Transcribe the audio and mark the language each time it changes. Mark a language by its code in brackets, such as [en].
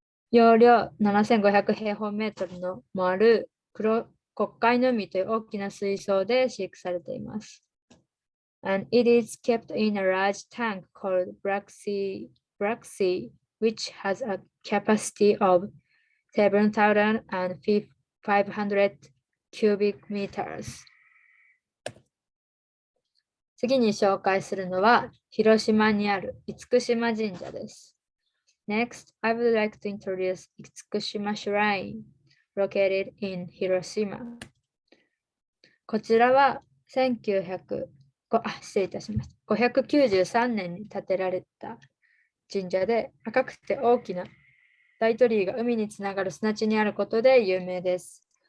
[ja] 容量7500平方メートルのもある黒海の海という大きな水槽で飼育されています。 [en] And it is kept in a large tank called Black Sea, which has a capacity of 7,500 cubic meters. [ja] 次に紹介するのは、広島にある厳島神社です。 [en] Next, I would like to introduce 厳島 Shrine, located in Hiroshima. [ja] こちらは失礼いたしました。 593年に建てられた神社で、赤くて大きな大鳥居が海につながる砂地にあることで有名です。